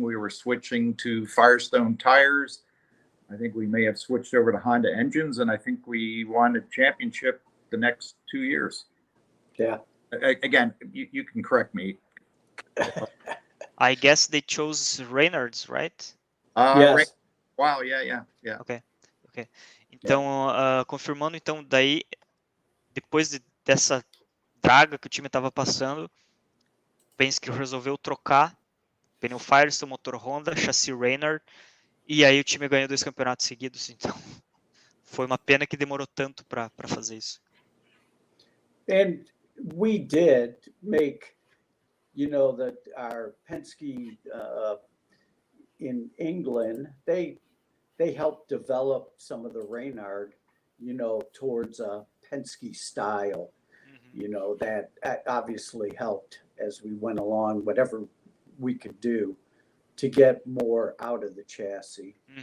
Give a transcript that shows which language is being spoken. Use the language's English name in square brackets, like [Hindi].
[English] We were switching to Firestone tires. I think we may have switched over to Honda engines, and I think we won a championship the next 2 years. Yeah. Again, you can correct me. I guess they chose Reynolds, right? Yes. Wow, yeah. Ok. [Portuguese] Então, confirmando, então, daí, depois dessa draga que o time estava passando, Penske resolveu trocar pneu Firestone, motor Honda, chassi Reynolds, e aí o time ganhou 2 campeonatos seguidos, então foi uma pena que demorou tanto para fazer isso. [English] And we did make, that our Penske in England, they helped develop some of the Reynard, towards a Penske style, that obviously helped as we went along, whatever we could do to get more out of the chassis.